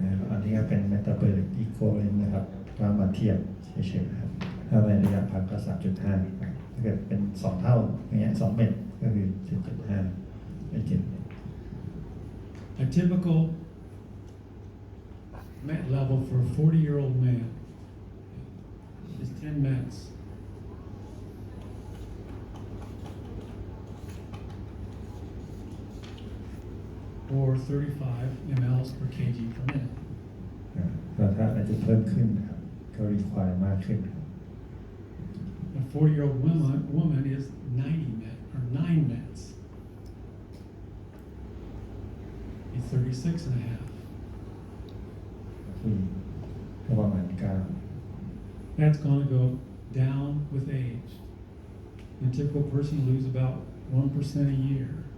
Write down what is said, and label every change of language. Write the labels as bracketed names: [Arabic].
[Thai] อันนี้ก็เป็น metabolic equivalent นะครับก็มาเทียบเฉยๆนะครับถ้าในระยะพักก็ 3.5 ถ้าเกิดเป็น 2 เท่าอย่างเงี้ย2 เม็ดก็คือ 7.5 ไม่7 [English] A typical MET level for a 40-year-old man is 10 METs. Or 35 mLs per kg per minute. [Thai] ก็ถ้าอาจจะเพิ่มขึ้นนะครับก็ require มากขึ้น [English] A 40-year-old woman is 90 MET or 9 METs. It's 36 and a half. [Thai] ผู้หญิงก็ประมาณ9 [English] That's going to go down with age. The typical person loses about 1% a year.